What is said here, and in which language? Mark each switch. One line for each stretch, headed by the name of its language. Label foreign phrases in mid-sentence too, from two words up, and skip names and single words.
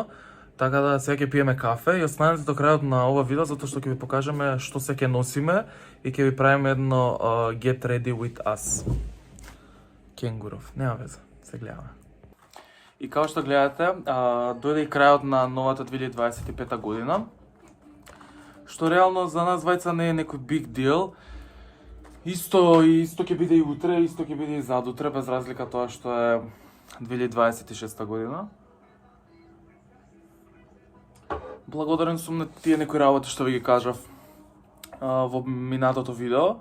Macedonian: Така да сега ќе пиеме кафе и останете до крајот на ова видео затоа што ќе ви покажеме што се ќе носиме и ќе ви правиме едно
English: Get Ready With Us.
Macedonian: Кенгуров, нема веза, се гледаме. И како што гледате, дојде и крајот на новата 2025 година. Што реално за нас двајца не е некој
English: big deal.
Macedonian: Исто ќе биде и утре, исто ќе биде и задутре, без разлика тоа што е 2026 година. Благодарен сум на тие некои работи што ви ги кажав во минатото видео.